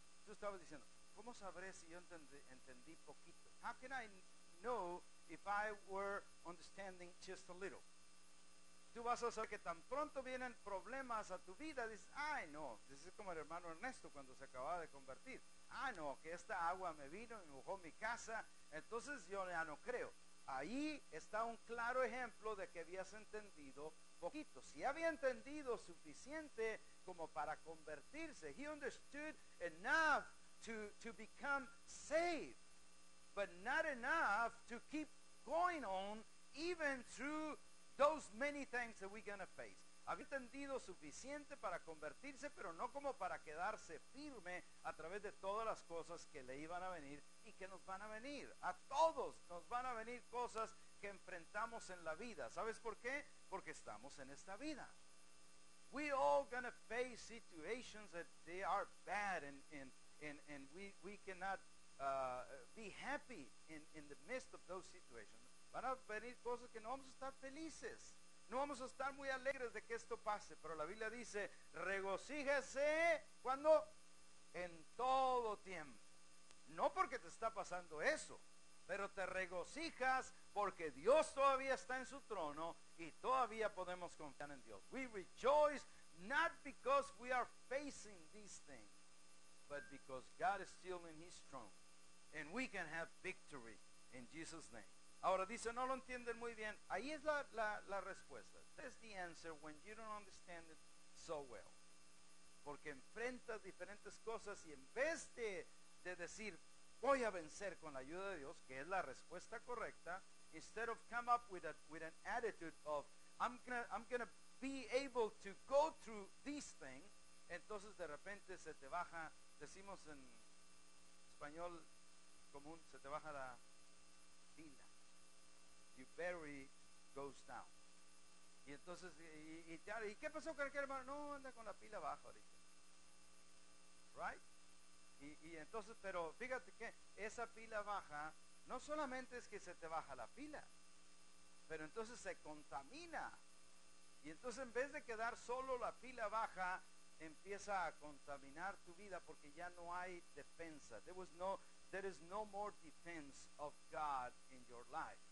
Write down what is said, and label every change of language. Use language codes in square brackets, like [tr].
[es] Tú estabas diciendo, ¿cómo sabré si yo entendí poquito? [en] How can I know if I were understanding just a little? [es] Tú vas a saber que tan pronto vienen problemas a tu vida, dices, ay no, es como el hermano Ernesto cuando se acababa de convertir. Ah no, que esta agua me vino y mojó mi casa, entonces yo ya no creo. Ahí está un claro ejemplo de que habías entendido poquito. Si había entendido suficiente como para convertirse. [en] He understood enough to become saved, but not enough to keep going on even through those many things that we're going to face. [es] Había entendido suficiente para convertirse, pero no como para quedarse firme a través de todas las cosas que le iban a venir y que nos van a venir. A todos nos van a venir cosas que enfrentamos en la vida. ¿Sabes por qué? Porque estamos en esta vida. [en] We all gonna face situations that they are bad, and we cannot be happy in the midst of those situations. [es] Van a venir cosas que no vamos a estar felices. No vamos a estar muy alegres de que esto pase, pero la Biblia dice, regocíjese, ¿cuándo? En todo tiempo. No porque te está pasando eso, pero te regocijas porque Dios todavía está en su trono y todavía podemos confiar en Dios. [en] We rejoice not because we are facing these things, but because God is still in his throne and we can have victory in Jesus' name. [es] Ahora dice, no lo entienden muy bien. Ahí es la respuesta. [en] That's the answer when you don't understand it so well. [es] Porque enfrentas diferentes cosas y en vez de decir, voy a vencer con la ayuda de Dios, que es la respuesta correcta, [en] instead of come up with an attitude of, I'm gonna be able to go through these things, [es] entonces de repente se te baja, decimos en español común, se te baja la pila. [en] Your battery goes down. [es] Y entonces, ¿y qué pasó con aquel hermano? No, anda con la pila baja ahorita. [en] Right? [es] Y entonces, pero fíjate que esa pila baja, no solamente es que se te baja la pila, pero entonces se contamina. Y entonces en vez de quedar solo la pila baja, empieza a contaminar tu vida porque ya no hay defensa. [en] There is no more defense of God in your life.